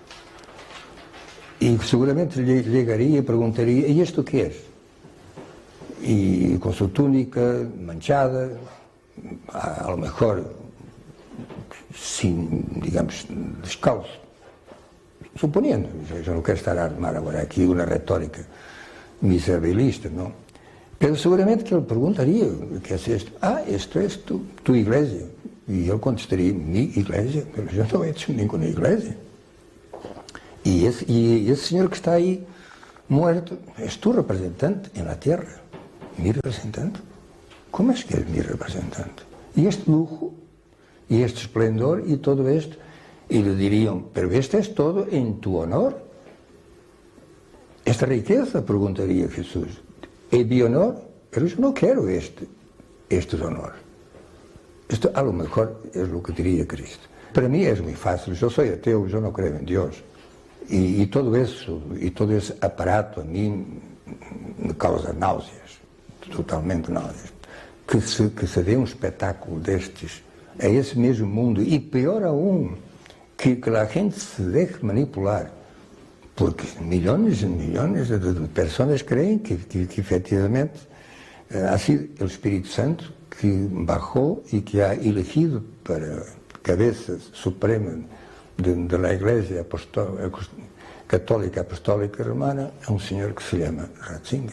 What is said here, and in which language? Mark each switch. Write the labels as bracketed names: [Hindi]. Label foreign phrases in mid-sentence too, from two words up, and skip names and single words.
[Spanish] Y seguramente llegaría y preguntaría, ¿y esto qué es? Y con su túnica manchada, a lo mejor sin, digamos, descalzo. [Portuguese] Suponiendo, yo no quero estar a armar agora aqui uma retórica miserabilista, não? [Spanish] Pero seguramente que [Portuguese] ele perguntaria, que é isto? [Spanish] Esto é tu igreja. [Portuguese] E ele contestaria, mi igreja? Pero eu não [Spanish] he hecho ninguna [Portuguese] igreja. E esse senhor que está aí, [Spanish] muerto, es tu representante en la tierra. Mi representante? Como es que es mi representante? E este lujo, e este esplendor, e todo esto, y le dirían, pero esto es todo en tu honor. Esta preguntaría Jesús, ¿es mi honor? Pero yo no quiero estos honores. Esto a lo mejor es lo que diría Cristo. Para mí es muy fácil, yo soy ateo, yo no creo en Dios. Y todo eso, y todo ese aparato a mí me causa náuseas, totalmente náuseas. [Portuguese] Que se dê um espetáculo destes, a esse mesmo mundo, e pior aún, que a gente se deje manipular, porque millones e millones de pessoas creem que efetivamente [Spanish] ha sido [Portuguese] o Espírito Santo que bajou e que [Spanish] ha elegido [Portuguese] para cabeça suprema de la Igreja Católica Apostólica Romana a um senhor que se chama Ratzinger.